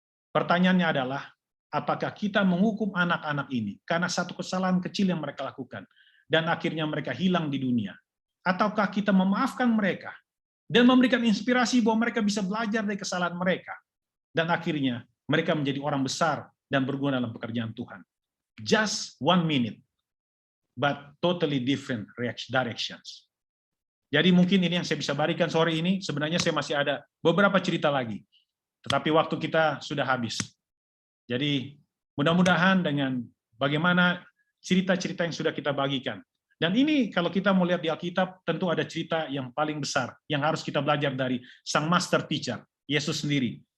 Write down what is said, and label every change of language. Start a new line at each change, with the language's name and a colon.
Indonesian: Pertanyaannya adalah, apakah kita menghukum anak-anak ini karena satu kesalahan kecil yang mereka lakukan dan akhirnya mereka hilang di dunia? Ataukah kita memaafkan mereka dan memberikan inspirasi bahwa mereka bisa belajar dari kesalahan mereka dan akhirnya mereka menjadi orang besar dan berguna dalam pekerjaan Tuhan?
English: Just 1 minute, but totally different directions.
Indonesian: Jadi mungkin ini yang saya bisa berikan sore ini. Sebenarnya saya masih ada beberapa cerita lagi, tetapi waktu kita sudah habis. Jadi mudah-mudahan dengan bagaimana cerita-cerita yang sudah kita bagikan. Dan ini kalau kita mau lihat di Alkitab, tentu ada cerita yang paling besar yang harus kita belajar dari sang master teacher, Yesus sendiri.